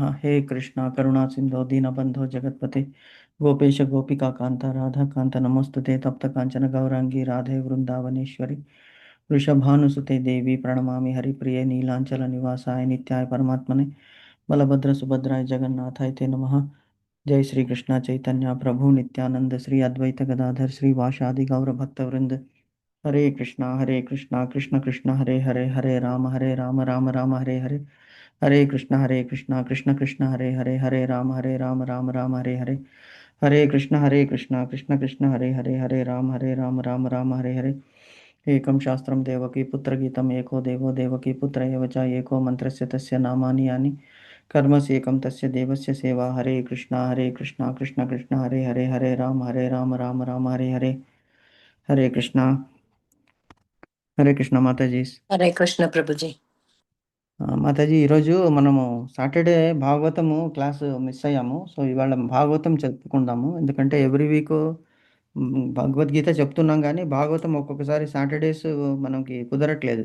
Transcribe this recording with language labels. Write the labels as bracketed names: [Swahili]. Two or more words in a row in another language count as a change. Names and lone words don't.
[Sanskrit] हे कृष्णा करुणा सिन्धो दीनबन्धो जगत्पते गोपेश गोपिकान्त राधाकान्त नमोस्तुते तप्त काञ्चन गौराङ्गी राधे वृन्दावनेश्वरि वृषभानुसुते देवी प्रणमामि हरिप्रिये नीलाञ्चलनिवासाय नित्याय परमात्मने बलभद्र सुभद्राय जगन्नाथाय ते नमः। जय श्री कृष्ण चैतन्य प्रभु नित्यानंद श्री अद्वैत गदाधर श्री वासादि गौर भक्तवृंद हरे कृष्णा कृष्ण कृष्ण हरे हरे हरे राम राम राम हरे हरे हरे कृष्णा कृष्ण कृष्ण हरे राम राम हरे हरे हरे कृष्णा कृष्ण हरे राम राम हरे हरे। एकं शास्त्रं देवकी पुत्रगीतम् एको देवो देवकी पुत्र एव च एको मन्त्रस्य तस्य नामानि यानि कर्मस्येकं तस्य देवस्य सेवा। हरे कृष्णा कृष्ण कृष्ण हरे राम राम राम हरे हरे। हरे कृष्णा [Telugu] హరే కృష్ణ మాతాజీ. హరే కృష్ణ ప్రభుజీ. మాతాజీ, ఈరోజు మనము సాటర్డే భాగవతము క్లాసు మిస్ అయ్యాము. సో ఇవాళ భాగవతం చెప్పుకుందాము. ఎందుకంటే ఎవ్రీ వీక్ భగవద్గీత చెప్తున్నాం, కానీ భాగవతం ఒక్కొక్కసారి సాటర్డేస్ మనకి కుదరట్లేదు.